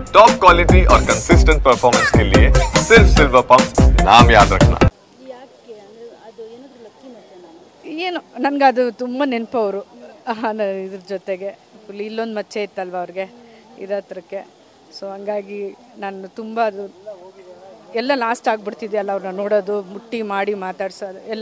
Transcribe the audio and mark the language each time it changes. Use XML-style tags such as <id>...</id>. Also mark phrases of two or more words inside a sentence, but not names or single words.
<en>top quality</en> <hi>और</hi> <en>consistent performance</en> <hi>के लिए सिर्फ सिल्वर पंप नाम याद रखना।</hi> <kn>ಏನು ನನಗದು ತುಂಬ ನೆನಪು ಅವರು ಇದ್ರ ಜೊತೆಗೆ ಫುಲ್ ಇಲ್ಲೊಂದು ಮಚ್ಚೆ ಇತ್ತಲ್ವ ಅವ್ರಿಗೆ ಹತ್ರಕ್ಕೆ. ಸೊ ಹಂಗಾಗಿ ನಾನು ತುಂಬ ಅದು ಎಲ್ಲ ಲಾಸ್ಟ್ ಆಗಿಬಿಡ್ತಿದೆಯಲ್ಲ ಅವ್ರನ್ನ ನೋಡೋದು, ಮುಟ್ಟಿ ಮಾಡಿ ಮಾತಾಡ್ಸೋದು ಎಲ್ಲ.</kn>